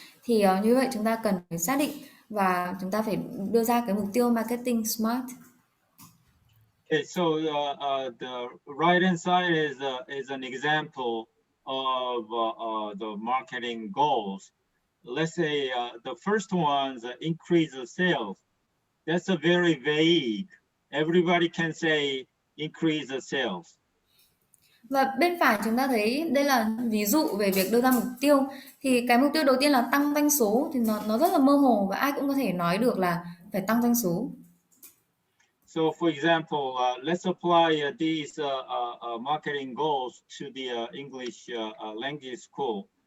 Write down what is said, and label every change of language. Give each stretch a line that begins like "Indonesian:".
Vietnamese: Thì như vậy chúng ta cần phải xác định và chúng ta phải đưa ra cái mục tiêu marketing SMART.
English: Okay, so the right hand side is an example of the marketing goals. Let's say the first one is increase the sales. That's a very vague. Everybody can say increase the sales.
Vietnamese: Và bên phải chúng ta thấy đây là ví dụ về việc đưa ra mục tiêu. Thì cái mục tiêu đầu tiên là tăng doanh số thì nó rất là mơ hồ và ai cũng có thể nói được là phải tăng doanh số.
English: So for example, let's apply these marketing goals to the English language school.